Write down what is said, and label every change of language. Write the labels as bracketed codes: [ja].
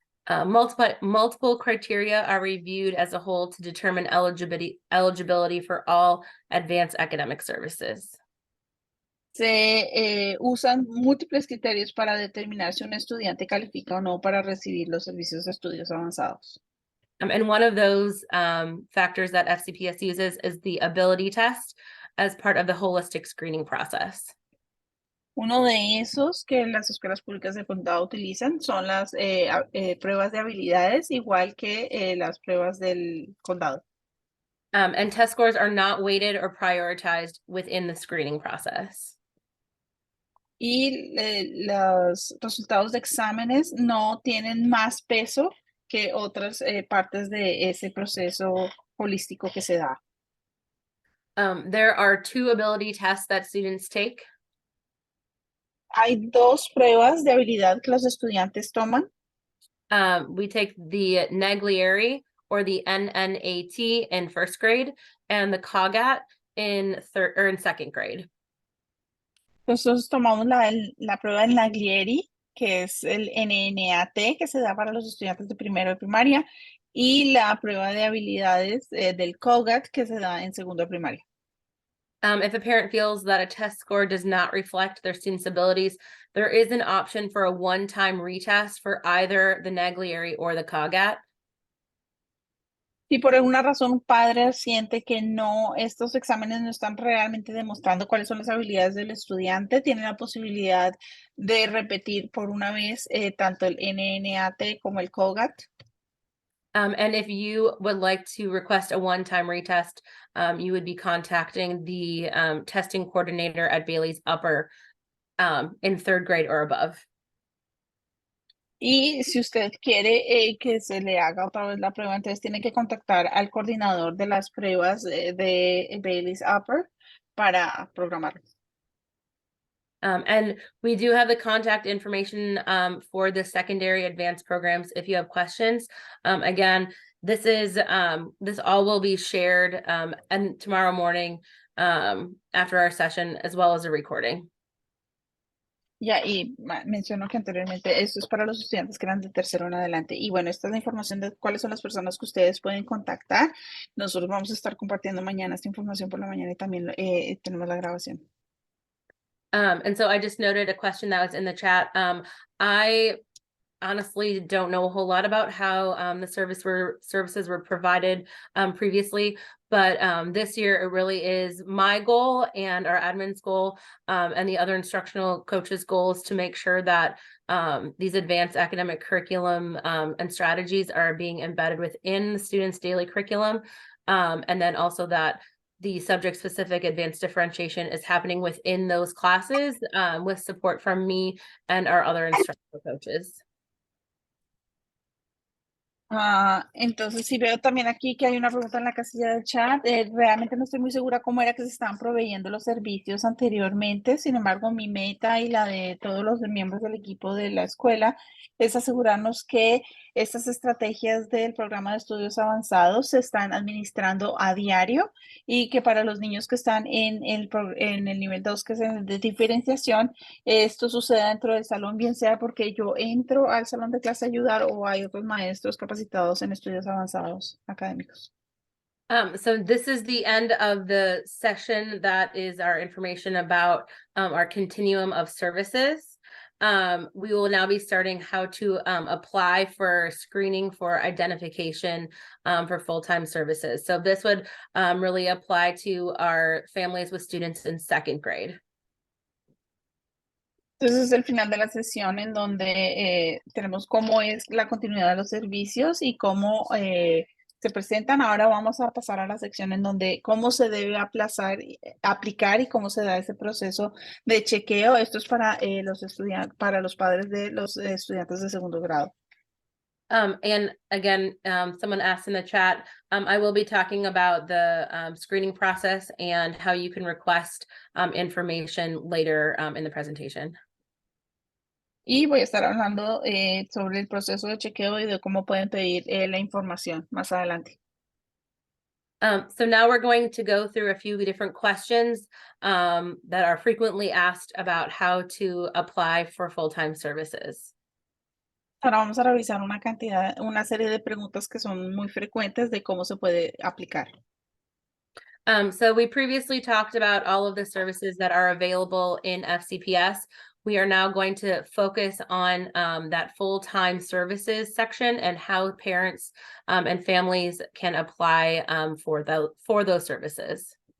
[en] Multiple criteria are reviewed as a whole to determine eligibility for all advanced academic services. [es] Se usan múltiples criterios para determinar si un estudiante califica o no para recibir los servicios de estudios avanzados. [en] And one of those factors that FCPS uses is the ability test as part of the holistic screening process. [es] Uno de esos que las escuelas públicas del condado utilizan son las pruebas de habilidades, igual que las pruebas del condado. [en] And test scores are not weighted or prioritized within the screening process. [es] Y los resultados de exámenes no tienen más peso que otras partes de ese proceso holístico que se da. [en] There are 2 ability tests that students take. [es] Hay dos pruebas de habilidad que los estudiantes toman. [en] We take the Naglieri or the NNAT in first grade and the COGAT in third or in second grade. [es] Nosotros tomamos la prueba del Naglieri, que es el NNAT, que se da para los estudiantes de primero de primaria, y la prueba de habilidades del COGAT, que se da en segundo de primaria. [en] If a parent feels that a test score does not reflect their student's abilities, there is an option for a one-time retest for either the Naglieri or the COGAT. [es] Si por alguna razón un padre siente que no, estos exámenes no están realmente demostrando cuáles son las habilidades del estudiante, tiene la posibilidad de repetir por una vez tanto el NNAT como el COGAT. [en] And if you would like to request a one-time retest, you would be contacting the testing coordinator at Bailey's Upper in third grade or above. [es] Y si usted quiere que se le haga otra vez la prueba, entonces tiene que contactar al coordinador de las pruebas de Bailey's Upper para programarlo. [en] And we do have the contact information for the secondary advanced programs if you have questions. Again, this all will be shared and tomorrow morning after our session, as well as a recording. [es] Ya, y menciono que anteriormente esto es para los estudiantes que eran de tercero en adelante. Y bueno, esta es la información de cuáles son las personas que ustedes pueden contactar. Nosotros vamos a estar compartiendo mañana esta información por la mañana y también tenemos la grabación. [en] And so I just noted a question that was in the chat. I honestly don't know a whole lot about how the services were provided previously, but this year it really is my goal and our admin's goal and the other instructional coaches' goals to make sure that these advanced academic curriculum and strategies are being embedded within the students' daily curriculum, and then also that the subject-specific advanced differentiation is happening within those classes with support from me and our other instructional coaches. [es] Entonces, sí veo también aquí que hay una pregunta en la casilla del chat. Realmente no estoy muy segura cómo era que se estaban proveyendo los servicios anteriormente. Sin embargo, mi meta y la de todos los miembros del equipo de la escuela es asegurarnos que estas estrategias del programa de estudios avanzados se están administrando a diario y que para los niños que están en el nivel 2, que es el de diferenciación, esto sucede dentro del salón, bien sea porque yo entro al salón de clase a ayudar o hay otros maestros capacitados en estudios avanzados académicos. [en] So this is the end of the session. That is our information about our continuum of services. We will now be starting how to apply for screening for identification for full-time services. So this would really apply to our families with students in second grade. [es] Entonces es el final de la sesión en donde tenemos cómo es la continuidad de los servicios y cómo se presentan. Ahora vamos a pasar a la sección en donde cómo se debe aplicar y cómo se da ese proceso de chequeo. Esto es para los estudiantes, para los padres de los estudiantes de segundo grado. [en] And again, someone asked in the chat, I will be talking about the screening process and how you can request information later in the presentation. [es] Y voy a estar hablando sobre el proceso de chequeo y de cómo pueden pedir la información más adelante. [en] So now we're going to go through a few different questions that are frequently asked about how to apply for full-time services. [es] Ahora vamos a revisar una serie de preguntas que son muy frecuentes de cómo se puede aplicar. [en] So we previously talked about all of the services that are available in FCPS. We are now going to focus on that full-time services section and how parents and families can apply for those services.